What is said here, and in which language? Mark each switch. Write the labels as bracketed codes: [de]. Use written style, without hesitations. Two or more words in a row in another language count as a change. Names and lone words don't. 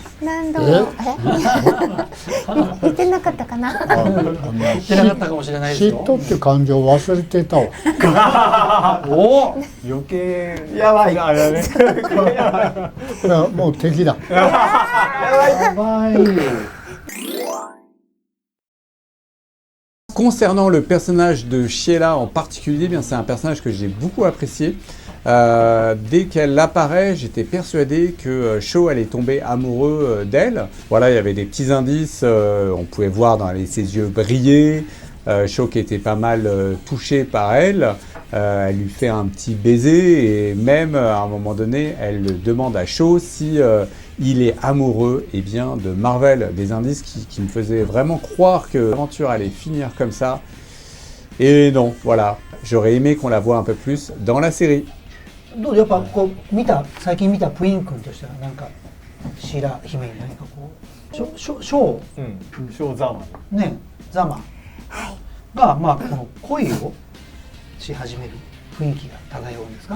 [ja] 何度も言ってなかったかな。言ってなかったかもしれないですよ。嫉妬って感情を忘れてたわ。おお。余計やばい。あれね。いやもう敵だ。やばい。 [fr] Concernant le personnage de Sheila en particulier, eh bien c'est un personnage que j'ai beaucoup apprécié. Dès qu'elle apparaît, j'étais persuadé que Shaw allait tomber amoureux d'elle. Voilà, il y avait des petits indices, on pouvait voir dans ses yeux briller. Shaw qui était pas mal touché par elle. Elle lui fait un petit baiser et même à un moment donné, elle demande à Shaw si il est amoureux de Marvel. Des indices qui me faisaient vraiment croire que l'aventure allait finir comme ça. Et non, voilà. J'aurais aimé qu'on la voie un peu plus dans la série. [ja] どうやっぱこう最近見たプイン君としてはなんかシーラ姫に何かこうショーショーザーマンねザマがまあこの恋をし始める雰囲気が漂うんですか？